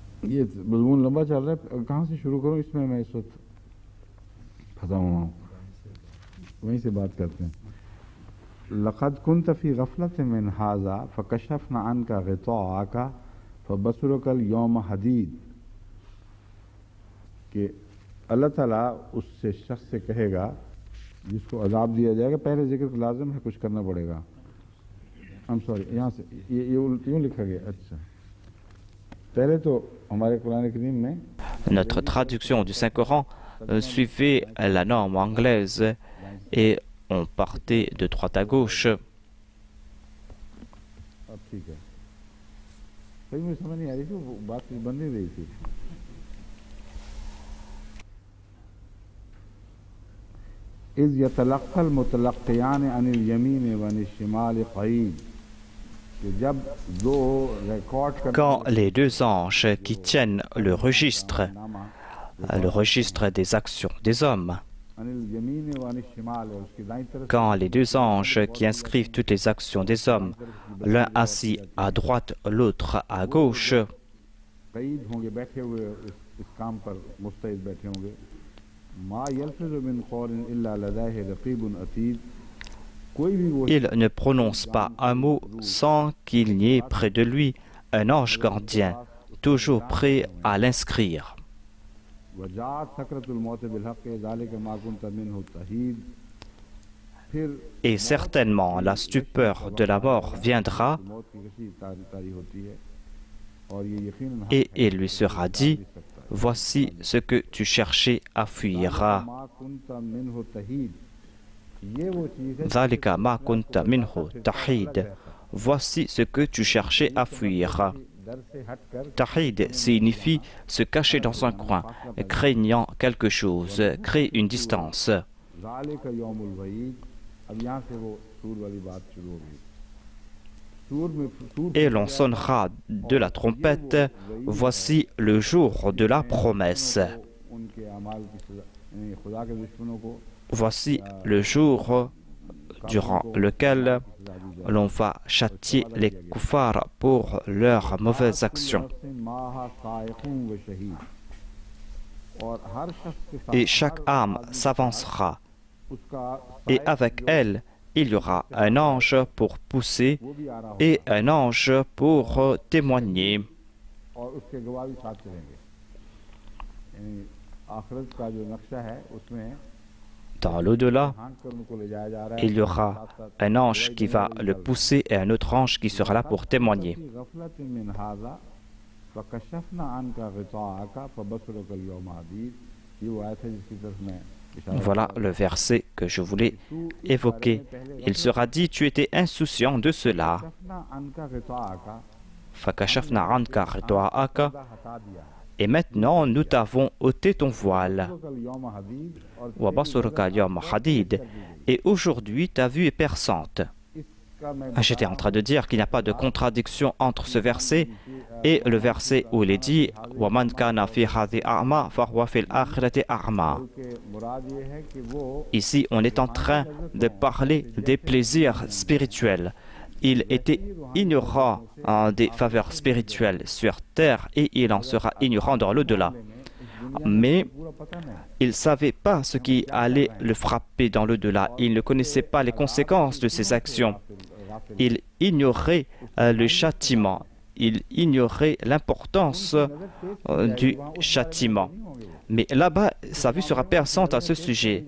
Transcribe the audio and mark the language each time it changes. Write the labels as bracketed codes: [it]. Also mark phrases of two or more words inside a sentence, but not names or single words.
[ur] یہ مضمون لمبا چل رہا ہے، کہاں سے شروع کروں؟ اس میں میں اس وقت پھنسا ہوا ہوں، وہیں سے بات کرتے ہیں. [ar] لقد كنت في غفلة من هذا فكشفنا عنك غطاءك فبصرك اليوم حديد, [ur] کہ اللہ تعالیٰ اس سے شخص سے کہے گا جس کو عذاب دیا جائے گا، پہلے ذکر لازم ہے، کچھ کرنا پڑے گا. [en] I'm sorry, [ur] یہاں سے یہ یوں لکھا گیا. اچھا، پہلے تو ہمارے قرآن کریم میں [fr] Notre traduction du Saint-Coran suivait la norme anglaise et on partait de droite à gauche. [ur] اب ٹھیک ہے، صحیح مجھے سمجھ نہیں آ رہی تھی، وہ بات بن نہیں رہی تھی. [ar] إذ يتلقى المتلقيان عن اليمين وعن الشمال قعيد, [ur] کہ جب دو ریکارڈ [fr] Quand les deux anges qui tiennent le registre des actions des hommes, [ar] عن اليمين وعن الشمال, [ur] اس کی دائیں طرف [fr] quand les deux anges qui inscrivent toutes les actions des hommes, l'un assis à droite, l'autre à gauche, [ur] قعید ہوں گے، بیٹھے ہوئے اس کام پر مستعد بیٹھے ہوں گے. [ar] ما يلفظ من قول إلا لديه رقيب عتيد, [ur] کوئی بھی وہ [fr] il ne prononce pas un mot sans qu'il n'y ait près de lui un ange gardien, toujours prêt à l'inscrire. [ar] وجاءت سكرة الموت بالحق ذلك ما كنت منه تحيد, फिर [fr] Et certainement la stupeur de la mort viendra, [ur] موت کی کیسی طاری ہوتی ہے، اور یہ یقیناً [fr] et il lui sera dit, voici ce que tu cherchais à fuir. [ar] ما كنت منه تحيد, [ur] یہ وہ چیز ہے [ar] ذلك ما كنت منه تحيد. [fr] Voici ce que tu cherchais à fuir. [ur] ڈر سے ہٹ کر [fr] Tahid signifie se cacher dans un coin, craignant quelque chose, créer une distance. [ar] ذلك يوم الوعيد. [ur] اب یہاں سے وہ صور والی بات شروع ہوگی. صور میں صور [fr] Et l'on sonnera de la trompette, voici le jour de la promesse. [ur] ان کے اعمال کی سزا، یعنی خدا کے دشمنوں کو [fr] Voici le jour durant lequel l'on va châtier les koufars pour leurs mauvaises actions. Et chaque âme s'avancera, et avec elle, il y aura un ange pour pousser et un ange pour témoigner. [ur] اور اس کے گواہ بھی ساتھ چلیں گے۔ یعنی آخرت کا جو نقشہ ہے اس میں [fr] Dans l'au-delà, [ur] ہاں کر ان کو لے جایا جا رہا ہے. [fr] il y aura un ange qui va le pousser et un autre ange qui sera là pour témoigner. [ar] غفلة من هذا فكشفنا عنك غطاءك فبصرك اليوم حديد, [ur] یہ وہ آیت ہے جس کی طرف میں اشارہ [fr] Voilà le verset que je voulais évoquer. Il sera dit, tu étais insouciant de cela. [ar] فكشفنا عنك غطاءك, فكشفنا عنك غطاءك. [ur] خدا ہٹا دیا [fr] Et maintenant, nous t'avons ôté ton voile. [ar] فبصرك اليوم حديد, और وبصرك يوم حديد. [fr] Et aujourd'hui, ta vue est perçante. [ur] اس کا میں [fr] J'étais en train de dire qu'il n'y a pas de contradiction entre ce verset et le verset où il est dit [ar] ومن كان في هذه أعمى فهو في الآخرة أعمى. [ur] کے مراد یہ ہے کہ وہ [fr] Ici, on est en train de parler des plaisirs spirituels. Il était ignorant des faveurs spirituelles sur terre et il en sera ignorant dans l'au-delà. Mais [ur] پورا پتا نہیں, [fr] il ne savait pas ce qui allait le frapper dans l'au-delà. Il ne connaissait pas les conséquences de ses actions. Il ignorait le châtiment. Il ignorait l'importance du châtiment. Mais là-bas, sa vue sera perçante à ce sujet.